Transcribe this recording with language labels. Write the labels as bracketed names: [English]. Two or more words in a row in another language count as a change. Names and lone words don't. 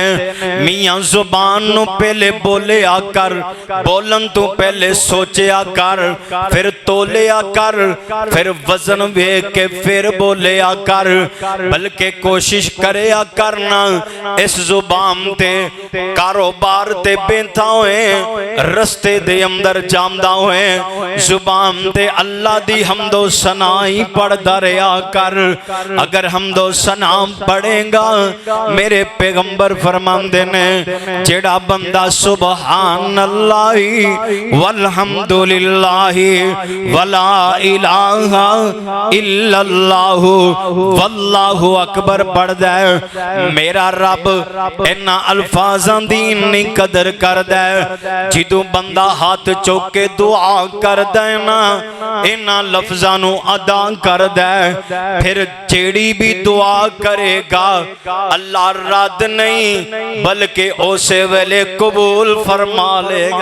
[Punjabi] میاں زبان نوں پہلے بولیا کر، بولن توں پہلے سوچیا کر، پھر تولیا کر، پھر وزن ویکھ کے پھر بولیا کر، بلکہ کوشش کریا کرنا اس زبان تے کاروبار تے بینتھا ہوئے، رستے دے اندر جامدا ہوئے، زبان تے اللہ دی حمد و ثنائی پڑھدا رہا کر. اگر حمد و ثنا پڑھے گا، میرے پیغمبر فرماندے نے، جیہڑا بندا [Arabic] سبحان الله والحمد لله ولا إله إلا الله والله أكبر [Punjabi] پڑھدا ہے، میرا رب انہاں الفاظاں دی اینی قدر کردا ہے. جدوں بندا ہاتھ چک کے دعا کردا ہے نا، انہاں لفظاں نوں ادا کردا ہے، پھر جیہڑی بھی دعا کرے گا اللہ رد نہیں بلکہ اسے ویلے قبول فرما لے گا.